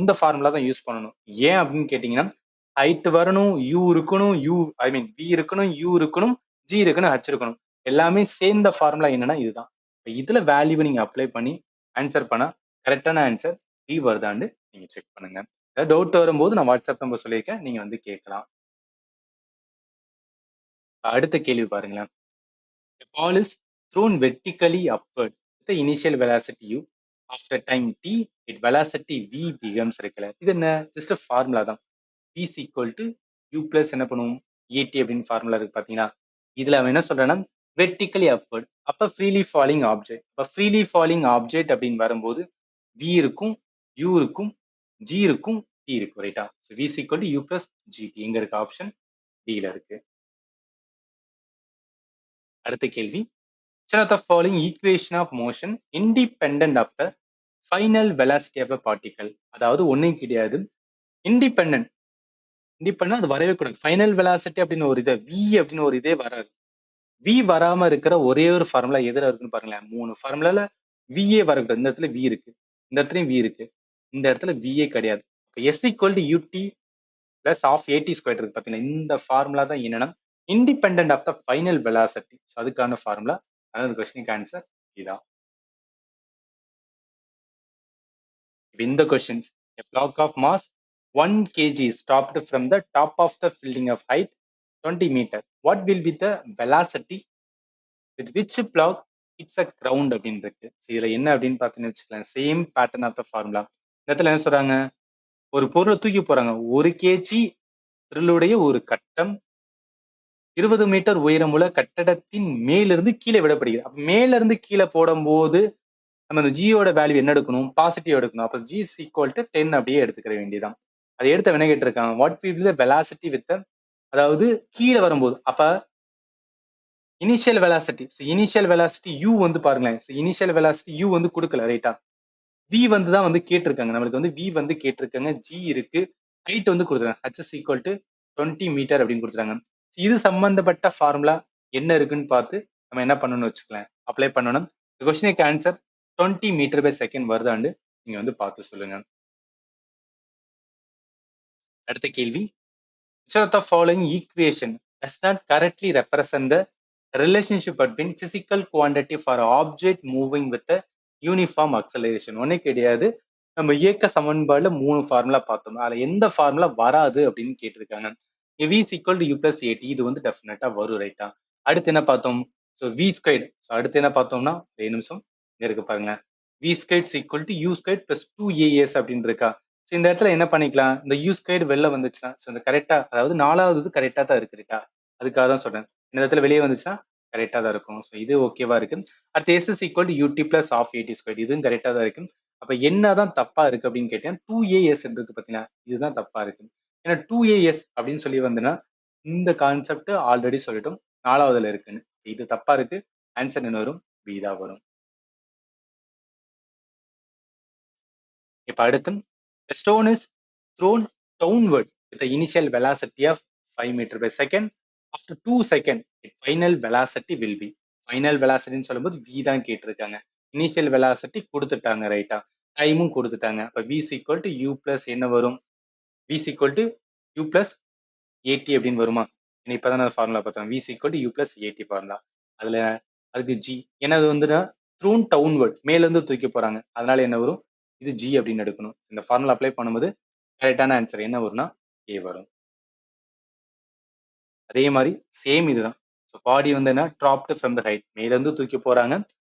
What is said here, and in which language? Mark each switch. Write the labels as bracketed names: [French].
[Tamil] இந்த ஃபார்முலா தான் யூஸ் பண்ணணும். ஏன் அப்படின்னு கேட்டீங்கன்னா, ஹைட் வரணும், u இருக்கணும், v இருக்கணும், u இருக்கணும், g இருக்கணும், h இருக்கணும். எல்லாமே சேர்ந்த ஃபார்முலா என்னன்னா இதுதான். இதுல வேல்யூவை நீங்க அப்ளை பண்ணி ஆன்சர் பண்ணா கரெக்டான ஆன்சர் d வருதான்னு நீங்க செக் பண்ணுங்க. ஏதாவது டவுட் வரும்போது நான் வாட்ஸ்அப் நம்பர் சொல்லியிருக்கேன், நீங்க வந்து கேட்கலாம். அடுத்த கேள்வி பாருங்களேன். [English] A ball is thrown vertically upward with the initial velocity u. After time t, its velocity v becomes [Tamil] இருக்குல்ல. இது என்ன? ஜஸ்ட் ஃபார்முலா தான். [English] v is equal to u plus [Tamil] என்ன பண்ணுவோம்? at அப்படின்னு ஃபார்முலா இருக்கு பாத்தீங்களா? இதுல அவன் என்ன சொல்றான்னா வெர்டிக்கலி அப்வர்ட். அப்ப ஃப்ரீலி ஃபாலிங் ஆப்ஜெக்ட். அப்ப ஃப்ரீலி ஃபாலிங் ஆப்ஜெக்ட் அப்படின்னு வரும்போது v இருக்கும், u இருக்கும், g இருக்கும், t இருக்கும், ரைட்டா? [English] v is equal to u plus gt. [Tamil] எங்க இருக்கு? ஆப்ஷன் d ல இருக்கு. அடுத்த கேள்வி. [English] Which of the following equation of motion independent of the final velocity of a particle? [Tamil] அதாவது ஒண்ணும் கிடையாது. இண்டிபெண்டன்ட் அது வரவே கூடாது. ஃபைனல் வெலாசிட்டி அப்படின்னு ஒரு இது v அப்படின்னு ஒரு இதே வராது. v வராம இருக்கிற ஒரே ஒரு ஃபார்முலா எதுல இருக்குன்னு பாருங்களேன். 3 ஃபார்முலால v ஏ வரக்கூடாது. இந்த இடத்துல v இருக்கு, இந்த இடத்துலயும் v இருக்கு, இந்த இடத்துல v ஏ கிடையாது. [English] s equal to ut plus of at square [Tamil] இருக்கு பாத்தீங்களா? இந்த ஃபார்முலா தான் என்னன்னா independent of the final velocity. அதுக்கான ஃபார்முலா. அதாவது கொஸ்டினுக்கு ஆன்சர் இதான். [English] In the questions, a block of mass 1 kg is stopped from the top of the building of height 20 meter. What will be the velocity with which block hits a ground [Tamil] அப்படின்னு இருக்கு. இதுல என்ன அப்படின்னு பார்த்தீங்கன்னு வச்சுக்கலாம். Same pattern of the formula. இந்த இடத்துல என்ன சொல்றாங்க? ஒரு பொருளை தூக்கி போறாங்க. 1 கேஜி பொருளுடைய ஒரு கட்டம் 20 மீட்டர் உயரமுள்ள கட்டடத்தின் மேலிருந்து கீழே விடப்படுகிறது. அப்ப மேல இருந்து கீழே போடும்போது நம்ம இந்த ஜியோட வேல்யூ என்ன எடுக்கணும்? பாசிட்டிவ் எடுக்கணும். அப்ப ஜி இஸ் ஈக்குவல் டு 10 அப்படியே எடுத்துக்கிற வேண்டியதான். அதை எடுத்த வினை கேட்டிருக்காங்க. What will be the velocity with, அதாவது கீழே வரும்போது. அப்ப initial velocity, initial velocity u வந்து பாருங்களேன். இனிஷியல் வெலாசிட்டி u வந்து கொடுக்கல, ரைட்டா? v வந்து தான் வந்து கேட்டிருக்காங்க. நம்மளுக்கு வந்து v வந்து கேட்டிருக்காங்க, g இருக்கு, ஹைட் வந்து கொடுத்துருக்காங்க, [English] h is equal to 20 [Tamil] metre அப்படின்னு கொடுத்துருக்காங்க. இது சம்பந்தப்பட்ட ஃபார்முலா என்ன இருக்குன்னு பார்த்து நம்ம என்ன பண்ணணும்னு வச்சுக்கலாம், அப்ளை பண்ணணும். இந்த கொஸ்டினுக்கு ஆன்சர் 20 மீட்டர் பை செகண்ட் வருதாண்டு நீங்க வந்து பார்த்து சொல்லுங்க. அடுத்த கேள்வி. Which of the following equation does not correctly represent the relationship between physical quantity for object moving with a uniform acceleration? ஒன்னே கிடையாது. நம்ம இயக்க சமன்பாடுல 3 ஃபார்முலா பார்த்தோம். அதுல எந்த ஃபார்முலா வராது அப்படின்னு கேட்டிருக்காங்க. [English] v is equal to u plus at. [Tamil] இது வந்து டெஃபினட்டா வரும், ரைட்டா? அடுத்து என்ன பார்த்தோம்? v square. அடுத்து என்ன பார்த்தோம்னா, ஒரு நிமிஷம் இங்க இருக்கு பாருங்க. [English] v square is equal to u square plus 2as [Tamil] அப்படின்னு இருக்கா? இந்த இடத்துல என்ன பண்ணிக்கலாம்? இந்த u ஸ்கொயர் வெளில வந்துச்சுன்னா, இந்த கரெக்டா, அதாவது 4வது கரெக்டா தான் இருக்கு, ரைட்டா? அதுக்காக தான் சொல்றேன். இந்த இடத்துல வெளியே வந்துச்சுன்னா கரெக்டா தான் இருக்கும். இது ஓகேவா இருக்கு. [English] அடுத்து s is equal to ut plus half at square. [Tamil] இதுவும் கரெக்டா தான் இருக்கு. அப்ப என்னதான் தப்பா இருக்கு அப்படின்னு கேட்டேன். 2as இருக்கு பாத்தீங்களா? இதுதான் தப்பா இருக்கு. ஏன்னா 2as அப்படின்னு சொல்லி வந்துன்னா இந்த கான்செப்ட் ஆல்ரெடி சொல்லிட்டோம், 4வதுல இருக்குன்னு. இது தப்பா இருக்கு. ஆன்சர் என்ன வரும்? b தான் வரும். இப்ப அடுத்து, [English] a stone is thrown downward with the initial velocity of 5 meter by second. After 2 seconds, its final velocity will be. [Tamil] Final வெலாசிட்டின்னு சொல்லும்போது v தான் கேட்டிருக்காங்க. இனிஷியல் வெலாசிட்டி கொடுத்துட்டாங்க, ரைட்டா? டைமும் கொடுத்துட்டாங்க. [English] அப்ப v is equal to u plus [Tamil] என்ன வரும்? [English] v is equal to u plus at [Tamil] அப்படின்னு வருமா? இப்பதான் நான் ஃபார்முலா பார்த்தோம். [English] v is equal to u plus at [Tamil] formula. அதுல அதுக்கு g. ஏன்னா அது வந்துன்னா thrown downward, மேல இருந்து தூக்கி போறாங்க. அதனால என்ன வரும்? இது g அப்படின்னு எடுக்கணும். இந்த ஃபார்முலா அப்ளை பண்ணும்போது கரெக்டான ஆன்சர் என்ன வரும்னா a வரும். அதே மாதிரி சேம் இதுதான். பாடி வந்து என்ன, ட்ராப்டு ஃப்ரம் த ஹைட், மேல இருந்து தூக்கி போறாங்க.